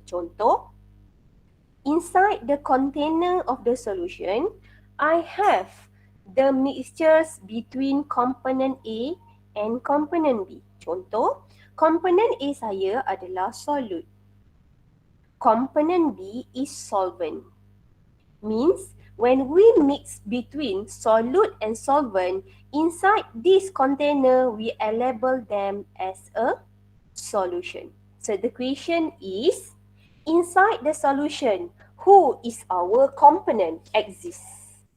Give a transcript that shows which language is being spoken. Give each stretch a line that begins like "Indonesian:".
Malay: Contoh,
English: inside the container of the solution, I have the mixtures between component A and component B.
Malay: Contoh, component A saya adalah solute.
English: Component B is solvent. Means, when we mix between solute and solvent, inside this container, we label them as a solution. So the question is, inside the solution, who is our component exists?